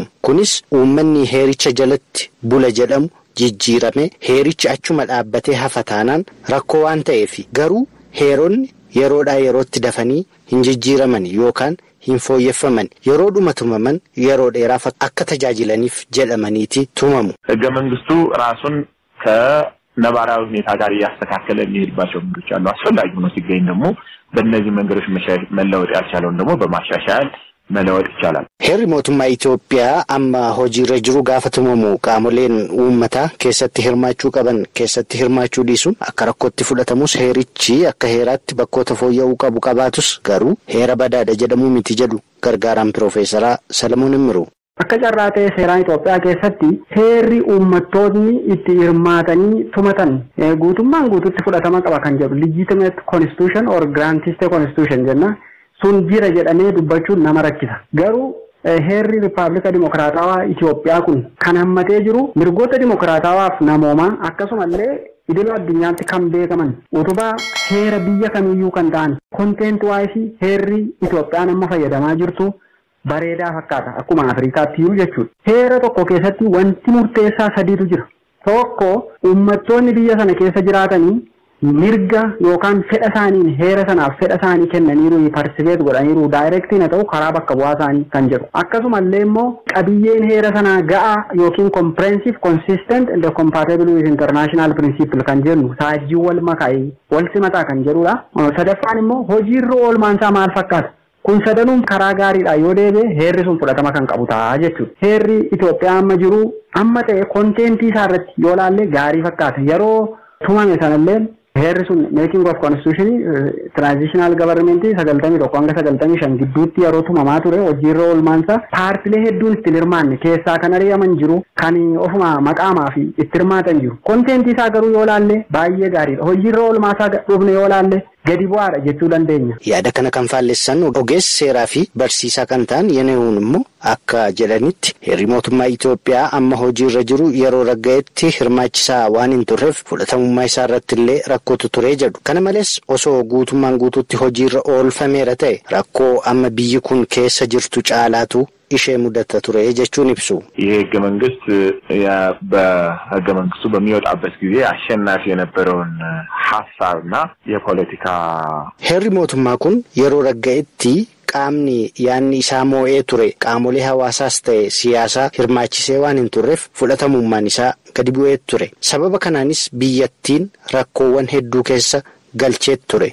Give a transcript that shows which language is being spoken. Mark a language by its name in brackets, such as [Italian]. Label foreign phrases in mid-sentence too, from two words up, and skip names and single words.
[Oromo] Kunis uummanni heericha jalatti bula jedhamu jijjiirame heericha achuma dhaabbatee hafa taanaan rakkoo waan ta'eef garuu heeronni yeroodhaa yerootti dafanii hin jijjiiraman yookaan hin fooyyeffaman yeroo dhuma tumaman yeroo dheeraaf akka tajaajilaniif jedhamaniiti tumamu. ህገ መንግስቱ ራሱን ከነባራዊ ሁኔታ ጋር ያስተካከለ የሚሄድባቸው መንገዶች አሉ። አስፈላጊ ሆኖ ሲገኝ ደግሞ በእነዚህ መንገዶች መለወጥ ያልቻለውን ደግሞ በማሻሻል መለወጥ ይቻላል። heerri mootummaa Itoophiyaa amma hojiirra jiru gaafa tumamu qaamoleen uummataa keessatti hirmaachuu qaban keessatti hirmaachuu dhiisuun akka rakkootti fudhatamus heerichi akka heeraatti bakkoota fooyya'uu qabu qabaatus garuu heera badaadha jedhamuu miti jedhu gargaaraan Piroofeesaraa Salamoon Immiruu. Akka carraa ta'e seeraan Itoophiyaa keessatti heerri uummattoonni itti hirmaatanii tumatan guutummaan guututti fudhatama qaba kan jedhu [English] legitimate constitution or granted constitution [Oromo] jenna. Sun jira jedhamee dubbachuun nama rakkisa. Garuu heerri Riippaabilika Dimokiraatawaa Itoophiyaa kun kan hammatee jiru mirgoota dimokiraatawaaf namoomaa akkasumallee idil addunyaatti kan beekaman utubaa heera biyya kamiyyuu kan ta'an [English] content wise [Oromo] heerri Itoophiyaan amma fayyadamaa jirtu bareedaa fakkaata akkuma Afrikaatti iyyuu jechuudha. Heera tokko keessatti wanti murteessaa sadiitu jira. Tokko uummattoonni biyya sana keessa jiraatanii mirga yookaan fedha isaaniin heera sanaaf fedha isaanii kennaniiru participate godhaniiru directly na ta'u karaa bakka bu'aa isaanii kan jedhu. Akkasumallee immoo qabiyyeen heera sanaa ga'aa yookiin [English] comprehensive, consistent and compatible with international principle [Oromo] kan jennu saajjii wal makaa'ee wal simataa kan jedhudha. Sadaffaan immoo hojiirra oolmaan isaa maal fakkaata? Kun sadanuun karaa gaariidha yoo deebi'e heerri sun fudhatama kan qabu ta'a jechuudha. Heerri Itoophiyaa amma jiru amma ta'e kontentii isaa irratti yoo laalle gaarii fakkaata. Yeroo tumame sanallee heerri sun [English] making of constitution transitional government [Oromo] 91 hanga 95 gidduutti yeroo tumamaa ture hojiirra oolmaansa paartilee hedduun itti hirmaanne keessaa kan ari'aman jiru kan ofuma maqaamaa fi itti hirmaatan jiru. Kontentii isaa garuu yoo laalle baay'ee gaariidha. Hojiirra oolmaasaa dhufne yoo laalle gadi bu'aadha jechuu dandeenya. Yaada kana kan faallessan ogeessi seeraa fi barsiisaa kan ta'an Yenehuun immoo akka jedhanitti heerri mootummaa Itoophiyaa amma hojiirra jiru yeroo ragga'etti hirmaachisaa waan hin turreef fudhatamummaa isaa irratti illee rakkootu ture jedhu. Kana malees osoo guutummaan guutuutti hojiirra oolfameera ta'e rakkoo amma biyyi kun keessa jirtu caalaatu ishee mudata ture jechuun ibsu. [Amharic] ይህ ህገ መንግስት በህገ መንግስቱ በሚወጣበት ጊዜ አሸናፊ የነበረውን ሐሳብና የፖለቲካ [Oromo] heerri mootummaa kun yeroo ragga'etti qaamni yaanni isaa moo'ee ture qaamolee hawaasaas ta'e siyaasaa hirmaachisee waan hin turreef fudhatamummaan isaa gadi bu'ee ture. Sababa kanaanis biyyattiin rakkoowwan hedduu keessa galcheet ture.